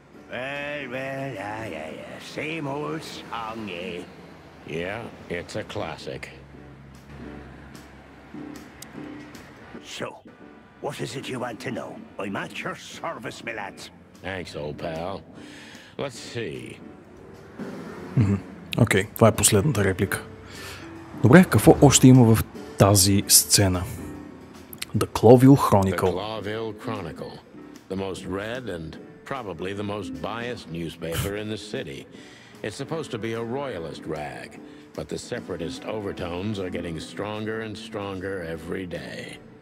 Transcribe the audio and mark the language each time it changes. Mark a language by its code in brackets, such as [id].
[en] Well, same old song, eh? Yeah, it's a classic. So, what is it you want to know? I'm at your service, my lads. Thanks, old pal. Let's see. [bg] Окей, това е последната реплика. Добре, какво още има в тази сцена? [en] The Clawville Chronicle. The Clawville Chronicle. The most read and probably the most biased newspaper in the city. It's supposed to be a royalist rag, but the separatist overtones are getting stronger and stronger every day.